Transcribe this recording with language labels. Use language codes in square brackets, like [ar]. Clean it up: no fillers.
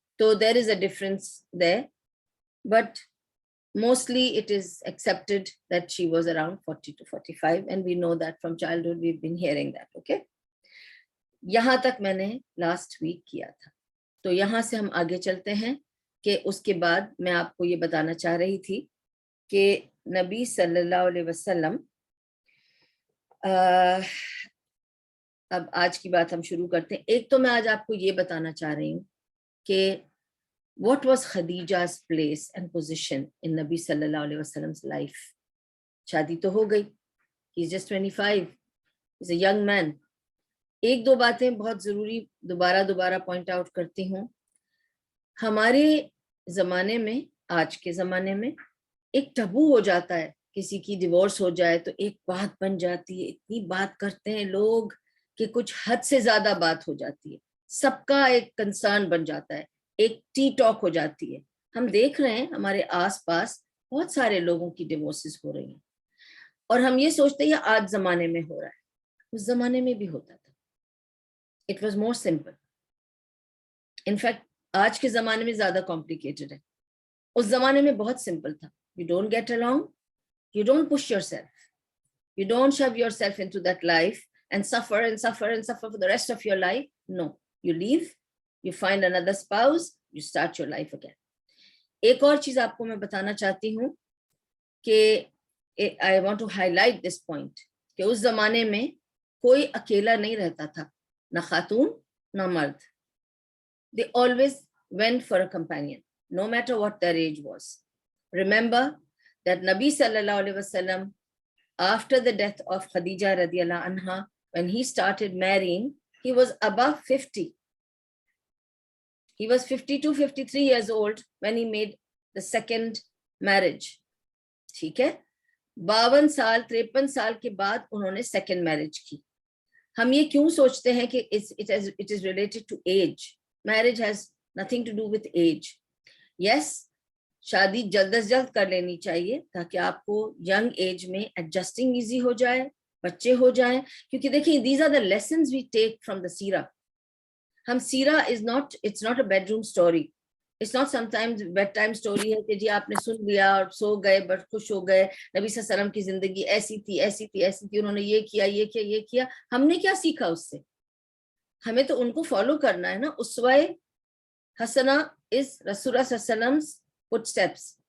[en] تو there is a difference there, but mostly it is accepted that she was around 40 to 45, and we know that from childhood we've been hearing that. [ur] Okay, یہاں تک میں نے last week کیا تھا. تو یہاں سے ہم آگے چلتے ہیں کہ اس کے بعد میں آپ کو یہ بتانا چاہ رہی تھی کہ نبی صلی اللہ علیہ وسلم, اب آج کی بات ہم شروع کرتے ہیں. ایک تو میں آج آپ کو یہ بتانا چاہ رہی ہوں کہ [en] what was Khadija's place and position in [ur] نبی صلی اللہ علیہ وسلم لائف. [en] شادی تو ہو گئی, he is just 25, he is a young man. [ur] ایک دو باتیں بہت ضروری دوبارہ پوائنٹ آؤٹ کرتی ہوں. ہمارے زمانے میں, آج کے زمانے میں ایک ٹبو ہو جاتا ہے, کسی کی ڈیورس ہو جائے تو ایک بات بن جاتی ہے, اتنی بات کرتے ہیں لوگ کہ کچھ حد سے زیادہ بات ہو جاتی ہے, سب کا ایک کنسرن بن جاتا ہے, ایک ٹی ٹاک ہو جاتی ہے. ہم دیکھ رہے ہیں ہمارے آس پاس بہت سارے لوگوں کی ڈیورسز ہو رہی ہیں, اور ہم یہ سوچتے ہیں یہ آج زمانے میں ہو رہا ہے. اس زمانے میں بھی ہوتا تھا. [en] It was more simple. [ur] In fact آج کے زمانے میں زیادہ کمپلیکیٹڈ ہے. اس زمانے میں بہت سمپل تھا. [en] You don't get along, you don't push yourself, you don't shove yourself into that life and suffer for the rest of your life. No, you leave, you find another spouse, you start your life again. [ur] ایک اور چیز آپ کو میں بتانا چاہتی ہوں کہ [en] I want to highlight this point [ur] کہ اس زمانے میں کوئی اکیلا نہیں رہتا تھا, نہ خاتون نہ مرد. [en] They always went for a companion, no matter what their age was. Remember that Nabi sallallahu alaihi wasallam, after the death of Khadija radiyallahu anha, when he started marrying, he was above 50. He was 52, 53 years old when he made the second marriage. [ur] ٹھیک ہے. 52 سال 53 سال کے بعد انہوں نے second marriage کی. ہم یہ کیوں سوچتے ہیں کہ [en] it is related to age. Marriage has nothing to do with age. [ur] Yes, شادی جلد از جلد کر لینی چاہیے تاکہ آپ کو ینگ ایج میں ایڈجسٹنگ ایزی ہو جائے, بچے ہو جائیں. [en] کیونکہ دیکھیں, these are the lessons we take from the سیرہ. ہم سیرہ it's not a bedroom story. It's not sometimes bed time story [ur] ہے کہ جی آپ نے سن لیا اور سو گئے بڑے خوش ہو گئے, نبی صلی اللہ علیہ وسلم کی زندگی ایسی تھی, انہوں نے یہ کیا. ہم نے کیا سیکھا اس سے؟ ہمیں تو ان کو فالو کرنا ہے نا. اسوہ حسنہ is رسول اللہ صلی اللہ علیہ وسلم footsteps.